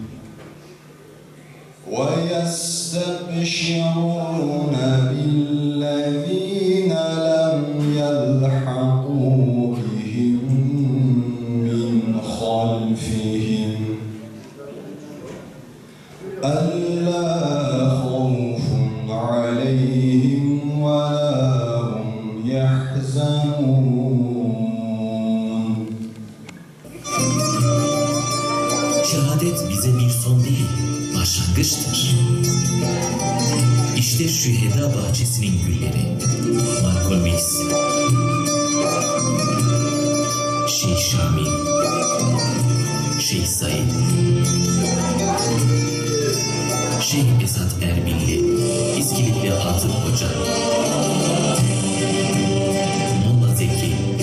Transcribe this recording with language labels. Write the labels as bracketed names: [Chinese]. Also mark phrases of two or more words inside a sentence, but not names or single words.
[Arabic] ويستبشرون بالذين لم يلحقوا بهم من خلفهم ألا خوف عليهم ولا هم يحزنون. [Turkish] Şehadet bize bir son değil, başlangıçtır. İşte şüheda bahçesinin gülleri. Malcolm X, Şeyh Şamil, Şeyh Said, Şeyh Esat Erbilli, İskilipli Hatun Hoca, Molla Zeki,